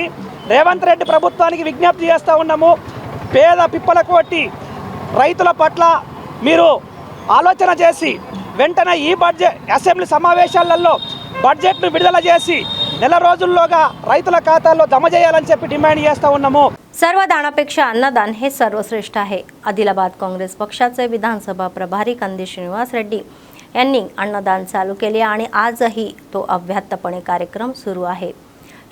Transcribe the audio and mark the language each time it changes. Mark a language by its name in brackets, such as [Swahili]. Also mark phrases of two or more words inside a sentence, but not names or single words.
[Telugu] రేవంత్ రెడ్డి ప్రభుత్వానికి విజ్ఞప్తి చేస్తూ ఉన్నాము. పేద పిప్పలకోటి రైతుల పట్ల మీరు ఆలోచన చేసి వెంటనే ఈ అసెంబ్లీ సమావేశాలలో బడ్జెట్ను విడుదల చేసి నెల రోజుల్లోగా రైతుల ఖాతాల్లో జమ చేయాలని చెప్పి డిమాండ్ చేస్తూ ఉన్నాము. [Marathi] सर्वदानापेक्षा अन्नदान हे सर्वश्रेष्ठ आहे. आदिलाबाद काँग्रेस पक्षाचे विधानसभा प्रभारी कंदी श्रीनिवास रेड्डी यांनी अन्नदान चालू केले आणि आजही तो अव्याहतपणे कार्यक्रम सुरू आहे.